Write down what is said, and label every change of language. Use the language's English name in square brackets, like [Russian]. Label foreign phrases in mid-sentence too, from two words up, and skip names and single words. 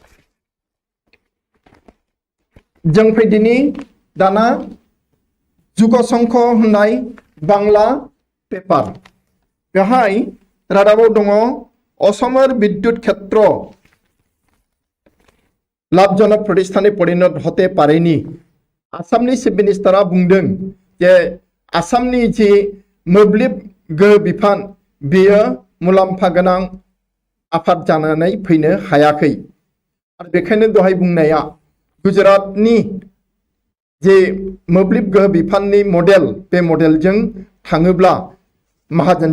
[Bodo] जों फैदिनि दाना जुगसंख होननाय बांला पेपार बेहाय रादाबाव दङ [Bangla] আসামের বিদ্যুৎ ক্ষেত্র লাভজনক প্রতিষ্ঠানে পরিণত হতে পারেনি [Bodo] आसामनि चिफ मिनिस्टारा बुंदों जे आसामनि जि मोब्लिब गोहो बिफान बेयो मुलाम्फा गोनां आफाद जानानै फैनो हायाखै आरो बेखायनो दहाय बुंनाया गुजरातनि जे मोब्लिब गोहो बिफाननि मडेल बे मडेलजों थाङोब्ला माहाजोन